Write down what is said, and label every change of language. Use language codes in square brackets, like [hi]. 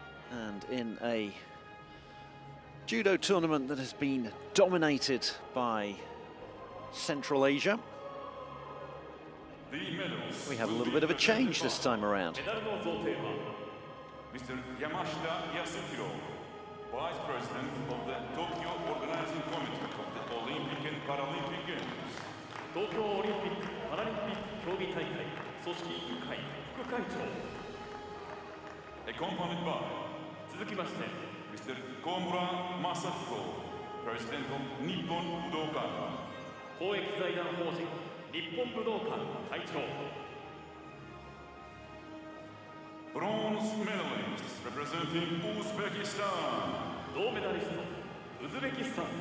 [en] And in a judo tournament that has been dominated by Central Asia, we have a little bit of a change this time around. Mr. Yamashita Yasuhiro, Vice President of the Tokyo Organizing Committee of the Olympic and Paralympic Games. [ja] 東京オリンピック・パラリンピック競技大会組織委員会副会長。 [en] Accompanied by [ja] 続きまして、 [en] Mr. Komura Masahiko, President of Nippon Budokan. [ja] 公益財団法人日本武道館会長。 [en] Bronze medalists representing Uzbekistan. [ja] 銅メダリスト、ウズベキスタン。